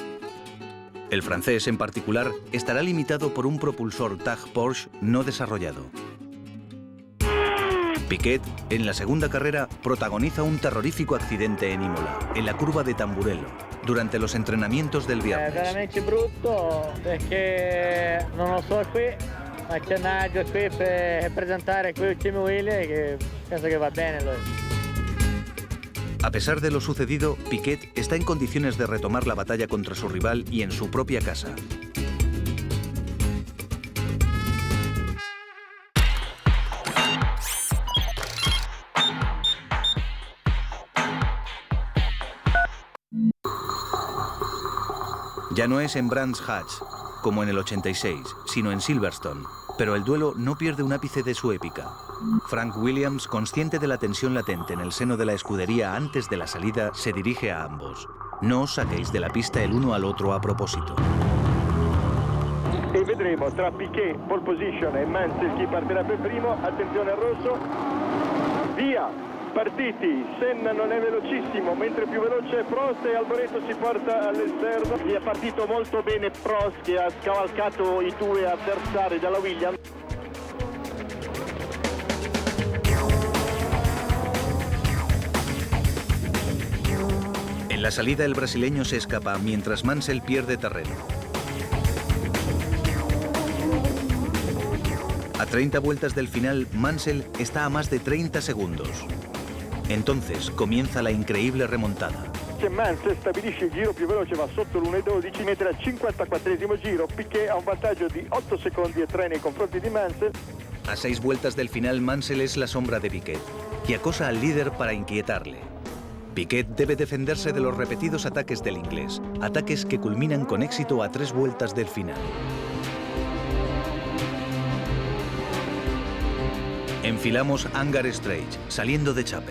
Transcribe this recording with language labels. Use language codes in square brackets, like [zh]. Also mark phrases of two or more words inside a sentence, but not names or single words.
[es] El francés, en particular, estará limitado por un propulsor TAG Porsche no desarrollado. Piquet, en la segunda carrera, protagoniza un terrorífico accidente en Imola, en la curva de Tamburello, durante los entrenamientos del viernes. [it] È veramente brutto perché non lo so qui, ma c'è Naggio qui per rappresentare qui il team Williams che penso che va bene lui. [es] A pesar de lo sucedido, Piquet está en condiciones de retomar la batalla contra su rival y en su propia casa. Ya no es en Brands Hatch, como en el 86, sino en Silverstone, pero el duelo no pierde un ápice de su épica. Frank Williams, consciente de la tensión latente en el seno de la escudería antes de la salida, se dirige a ambos. No os saquéis de la pista el uno al otro a propósito. [it] E vedremo tra Piquet, pole position, e Mansell chi partirà per primo. Attenzione al rosso. Via! Partiti, Senna non è velocissimo, mentre più veloce è Prost e Alboreto si porta all'esterno. È partito molto bene Prost che ha scavalcato i due avversari della Williams. [es] En la salida el brasileño se escapa mientras Mansell pierde terreno. A 30 vueltas del final, Mansell está a más de 30 segundos. Entonces comienza la increíble remontada. [it] Mansell stabilisce il giro più veloce, va sotto l'1,12, mentre al 54esimo giro Piquet ha un vantaggio di 8 secondi e 3 nei confronti di Mansell. [es] A 6 vueltas del final, Mansell es la sombra de Piquet y acosa al líder para inquietarle. Piquet debe defenderse de los repetidos ataques del inglés, ataques que culminan con éxito a 3 vueltas del final. Enfilamos Hangar Stretch, saliendo de Chapel.